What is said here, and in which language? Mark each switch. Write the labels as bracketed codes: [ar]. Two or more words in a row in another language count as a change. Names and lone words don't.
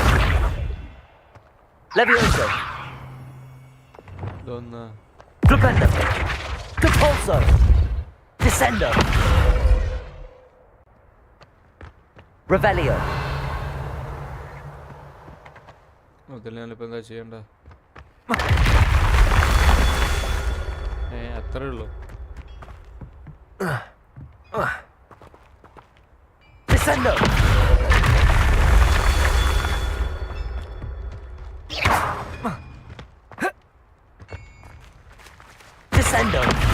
[la] Levioso. Donna. Flipendo. Capulso. Descendo. Revelio. [ml] ഞാനിപ്പോ എന്താ ചെയ്യണ്ട? അത്രേ ഉള്ളൂ. [la] Descendo. Descendo.